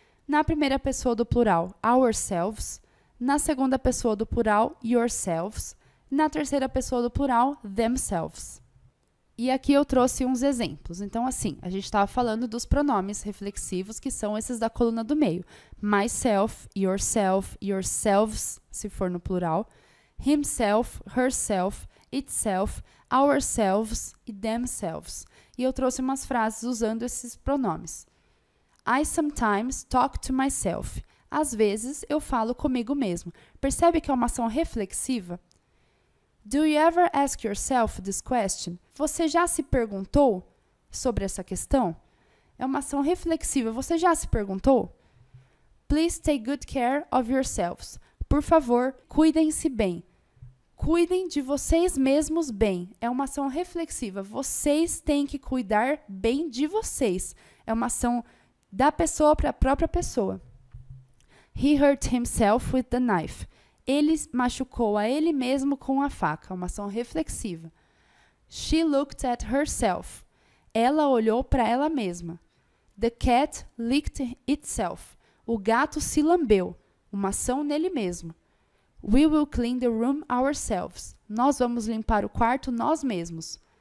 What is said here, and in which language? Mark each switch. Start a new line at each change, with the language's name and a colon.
Portuguese: Na primeira pessoa do plural, ourselves. Na segunda pessoa do plural, yourselves. Na terceira pessoa do plural, themselves. E aqui eu trouxe uns exemplos. Então, assim, a gente estava falando dos pronomes reflexivos, que são esses da coluna do meio. Myself, yourself, yourselves, se for no plural. Himself, herself, itself, ourselves e themselves. E eu trouxe umas frases usando esses pronomes.
English: I sometimes talk to myself.
Portuguese: Às vezes, eu falo comigo mesmo. Percebe que é uma ação reflexiva?
English: Do you ever ask yourself this question?
Portuguese: Você já se perguntou sobre essa questão? É uma ação reflexiva. Você já se perguntou?
English: Please take good care of yourselves.
Portuguese: Por favor, cuidem-se bem. Cuidem de vocês mesmos bem. É uma ação reflexiva. Vocês têm que cuidar bem de vocês. É uma ação da pessoa para a própria pessoa.
English: He hurt himself with the knife.
Portuguese: Ele machucou a ele mesmo com a faca. Uma ação reflexiva.
English: She looked at herself.
Portuguese: Ela olhou para ela mesma.
English: The cat licked itself.
Portuguese: O gato se lambeu. Uma ação nele mesmo.
English: We will clean the room ourselves.
Portuguese: Nós vamos limpar o quarto nós mesmos.